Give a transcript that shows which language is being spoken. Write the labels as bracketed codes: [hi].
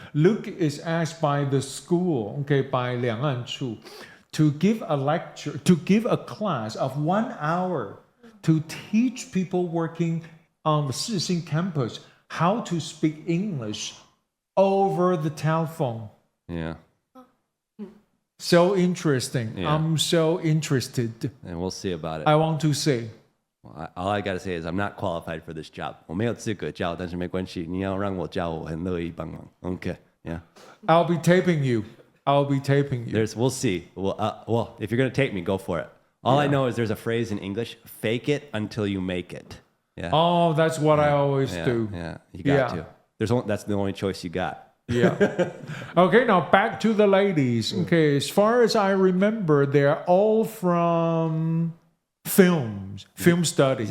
[en] Luke is asked by the school, okay, by 两岸处, to give a lecture, to give a class of 1 hour to teach people working on the Sixin campus how to speak English over the telephone. Yeah. So interesting. Yeah. I'm so interested. And we'll see about it. I want to say. Well, all I got to say is I'm not qualified for this job. [zh] 我没有资格教，但是没关系，你要让我教，我很乐意帮忙。 [en] Okay. Yeah. I'll be taping you. We'll see. Well, if you're going to take me, go for it. All I know is there's a phrase in English, fake it until you make it. Yeah. Oh, that's what I always do. Yeah. You got to. That's the only choice you got. Yeah. Okay, now back to the ladies. Okay, as far as I remember, they're all from film studies.